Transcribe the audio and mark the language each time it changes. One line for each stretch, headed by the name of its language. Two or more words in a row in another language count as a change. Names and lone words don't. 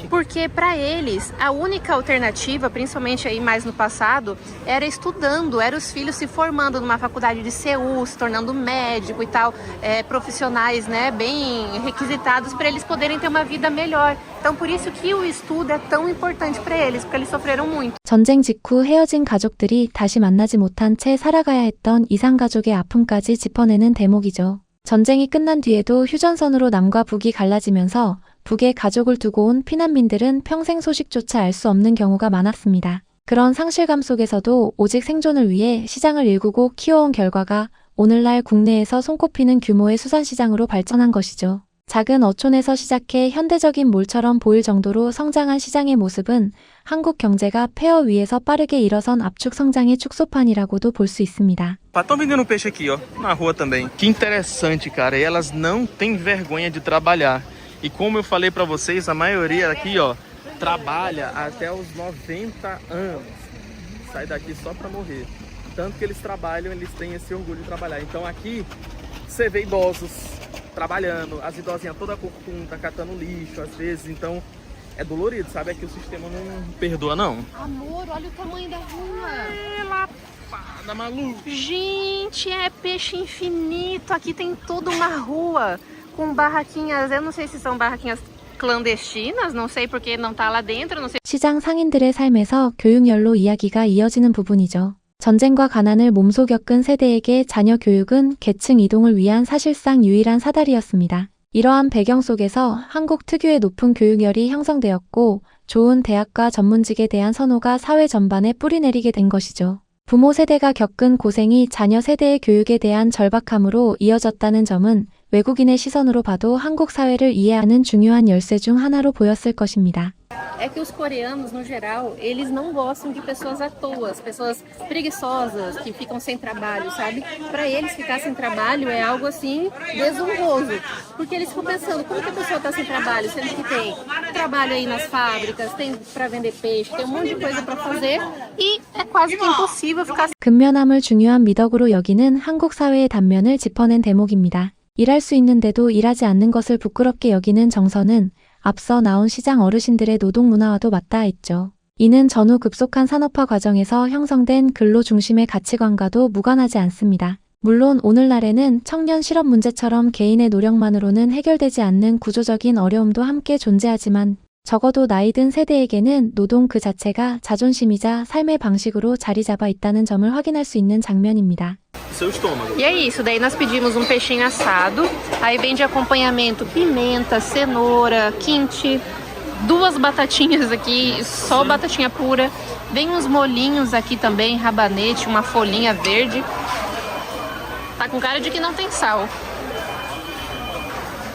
Portuguese: Porque para eles, a única alternativa, principalmente aí mais no passado, era estudando, era os filhos se formando numa faculdade de Seul, se tornando médico e tal, profissionais, né, bem requisitados para eles poderem ter uma vida melhor. Então por isso que o estudo é tão importante para eles, porque eles sofreram muito.
Korean: 전쟁 직후 헤어진 가족들이 다시 만나지 못한 채 살아가야 했던 이상가족의 아픔까지 짚어내는 대목이죠. 전쟁이 끝난 뒤에도 휴전선으로 남과 북이 갈라지면서 북에 가족을 두고 온 피난민들은 평생 소식조차 알 수 없는 경우가 많았습니다. 그런 상실감 속에서도 오직 생존을 위해 시장을 일구고 키워온 결과가 오늘날 국내에서 손꼽히는 규모의 수산시장으로 발전한 것이죠. 작은 어촌에서 시작해 현대적인 몰처럼 보일 정도로 성장한 시장의 모습은 한국 경제가 폐허 위에서 빠르게 일어선 압축 성장의 축소판이라고도 볼 수 있습니다.
Portuguese: Estão vendendo peixe aqui, ó, na rua também. Que interessante, cara. E elas não têm vergonha de trabalhar. E como eu falei pra vocês, a maioria aqui, ó, trabalha até os 90 anos. Sai daqui só pra morrer. Tanto que eles trabalham, eles têm esse orgulho de trabalhar. Então aqui você vê idosos trabalhando, as idosinhas toda corcunda, catando lixo às vezes, então é dolorido, sabe? É que o sistema não perdoa, não. Amor, olha o tamanho da rua. Lapada, maluco. Gente, é peixe infinito. Aqui tem toda uma rua com barraquinhas, eu não sei se são barraquinhas clandestinas, não sei porque não tá lá dentro, não sei.
Korean: 시장 상인들의 삶에서 교육열로 이야기가 이어지는 부분이죠. 전쟁과 가난을 몸소 겪은 세대에게 자녀 교육은 계층 이동을 위한 사실상 유일한 사다리였습니다. 이러한 배경 속에서 한국 특유의 높은 교육열이 형성되었고 좋은 대학과 전문직에 대한 선호가 사회 전반에 뿌리내리게 된 것이죠. 부모 세대가 겪은 고생이 자녀 세대의 교육에 대한 절박함으로 이어졌다는 점은 외국인의 시선으로 봐도 한국 사회를 이해하는 중요한 열쇠 중 하나로 보였을 것입니다.
Portuguese: É que os coreanos, no geral, eles não gostam de pessoas à toa, pessoas preguiçosas, que ficam sem trabalho, sabe? Para eles, ficar sem trabalho é algo assim desonroso, porque eles ficam pensando, como que a pessoa está sem trabalho, sendo que tem trabalho aí nas fábricas, tem para vender peixe, tem um monte de coisa para fazer e é quase que impossível ficar.
Korean: 근면함을 중요한 미덕으로 여기는 한국 사회의 단면을 짚어낸 대목입니다. 일할 수 있는데도 일하지 않는 것을 부끄럽게 여기는 정서는 앞서 나온 시장 어르신들의 노동 문화와도 맞닿아 있죠. 이는 전후 급속한 산업화 과정에서 형성된 근로 중심의 가치관과도 무관하지 않습니다. 물론 오늘날에는 청년 실업 문제처럼 개인의 노력만으로는 해결되지 않는 구조적인 어려움도 함께 존재하지만 적어도 나이 든 세대에게는 노동 그 자체가 자존심이자 삶의 방식으로 자리 잡아 있다는 점을 확인할 수 있는 장면입니다.
Portuguese: Seu estômago. E é isso, daí nós pedimos um peixinho assado, aí vem de acompanhamento pimenta, cenoura, kimchi, 2 batatinhas aqui, só batatinha pura, vem uns molhinhos aqui também, rabanete, uma folhinha verde, tá com cara de que não tem sal.